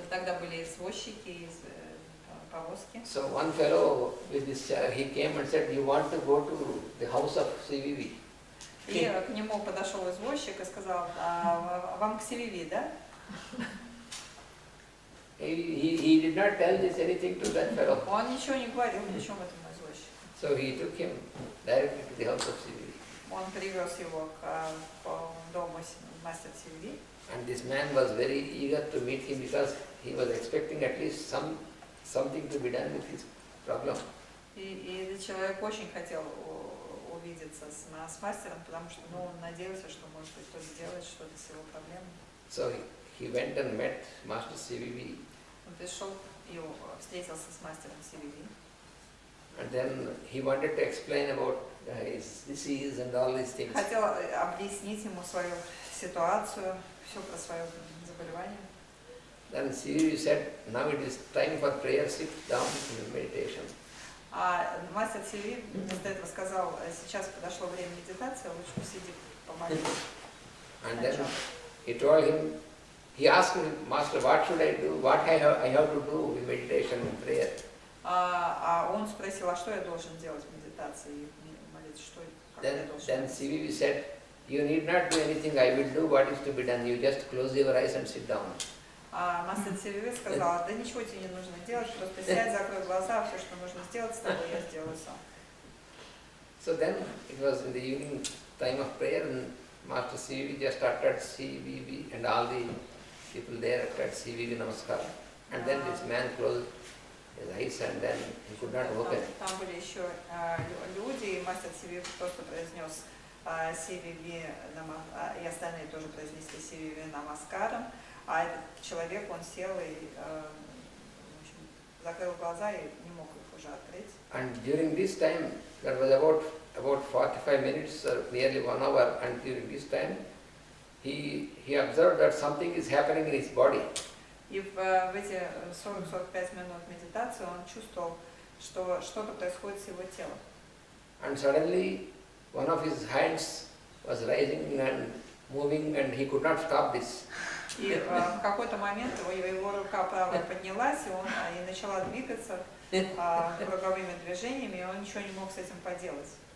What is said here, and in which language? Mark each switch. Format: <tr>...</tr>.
<ru>Тогда были извозчики, повозки.</ru> <en>So one fellow with this he came and said, "You want to go to the house of CVV?"</en> <ru>И к нему подошел извозчик и сказал, вам к CVV, да?</ru> <en>He did not tell this anything to that fellow.</en> <ru>Он ничего не говорил, ничем этому извозчику.</ru> <en>So he took him directly to the house of CVV.</en> <ru>Он привез его к дому мастера CVV.</ru> <en>And this man was very eager to meet him because he was expecting at least something to be done with his problem.</en> <ru>И этот человек очень хотел увидеться с мастером, потому что он надеялся, что может быть кто-то сделает что-то с его проблемой.</ru> <en>So he went and met Master CVV.</en> <ru>Он пришел и встретился с мастером CVV.</ru> <en>And then he wanted to explain about his disease and all these things.</en> <ru>Хотел объяснить ему свою ситуацию, все про свое заболевание.</ru> <en>Then CVV said, now it is time for prayer, sit down in meditation.</en> <ru>А мастер CVV вместо этого сказал, сейчас подошло время медитации, лучше посиди, помолись.</ru> <en>And then he told him, he asked him, Master, what should I do? What I have to do in meditation and prayer?</en> <ru>А он спросил, а что я должен делать в медитации и молиться, что как я должен</ru> <en>Then</en> <ru>делать?</ru> <en>CVV said, you need not do anything, I will do what is to be done. You just close your eyes and sit down.</en> <ru>А мастер CVV сказал, да ничего тебе не нужно делать, просто сядь, закрой глаза, все, что нужно сделать с тобой, я сделаю сам.</ru> <en>So then it was in the evening time of prayer and Master CVV just uttered CVV and all the people there uttered CVV Namaskar. And then this man closed his eyes and then he could not open.</en> <ru>Там были еще люди, и мастер CVV просто произнес CVV, и остальные тоже произнесли CVV Намаскаром, а этот человек, он сел и в общем, закрыл глаза и не мог их уже открыть.</ru> <en>And during this time, that was about 45 minutes or nearly 1 hour, and during this time, he observed that something is happening in his body.</en> <ru>И в эти 40-45 минут медитации он чувствовал, что что-то происходит с его телом.</ru> <en>And suddenly, one of his hands was rising and moving, and he could not stop this.</en> <ru>И в какой-то момент его рука правая поднялась, и начала двигаться круговыми движениями, и он ничего не мог с этим поделать.</ru>